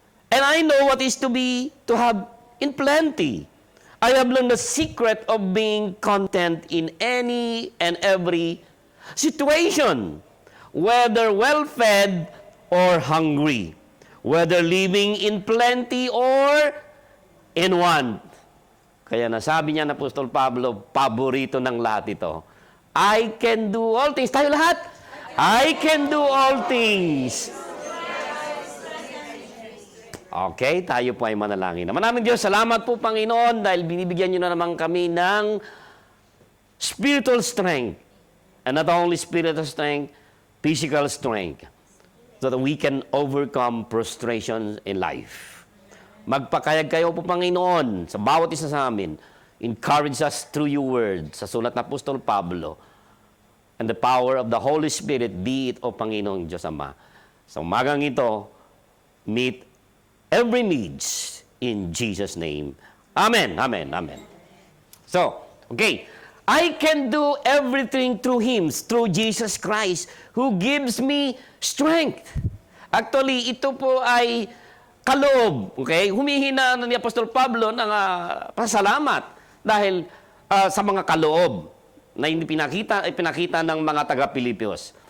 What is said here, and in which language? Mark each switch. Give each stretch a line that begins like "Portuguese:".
English: And I know what is to have in plenty. I have learned the secret of being content in any and every situation, whether well-fed or hungry, whether living in plenty or in want.
Filipino: Kaya nasabi niya na Apostol Pablo, paborito ng lahat ito.
English: I can do all things.
Filipino: Tayo lahat?
English: I can do all things.
Filipino: Okay, tayo po ay manalangin. Maraming Diyos, salamat po Panginoon dahil binibigyan niyo na naman kami ng spiritual strength.
English: And not only spiritual strength, physical strength. So that we can overcome frustration in life.
Filipino: Magpakayag kayo po, Panginoon, sa bawat isa sa amin.
English: Encourage us through your word,
Filipino: sa sulat na Apostol Pablo.
English: And the power of the Holy Spirit, be it,
Filipino: O Panginoong Diyos Ama. Sa umagang ito,
English: meet every needs in Jesus' name. Amen, amen, amen. So, okay. I can do everything through Him, through Jesus Christ, who gives me strength.
Filipino: Actually, ito po ay kaloob. Okay? Humihina ni Apostol Pablo ng pasalamat dahil sa mga kaloob na hindi pinakita ng mga taga-Pilipos.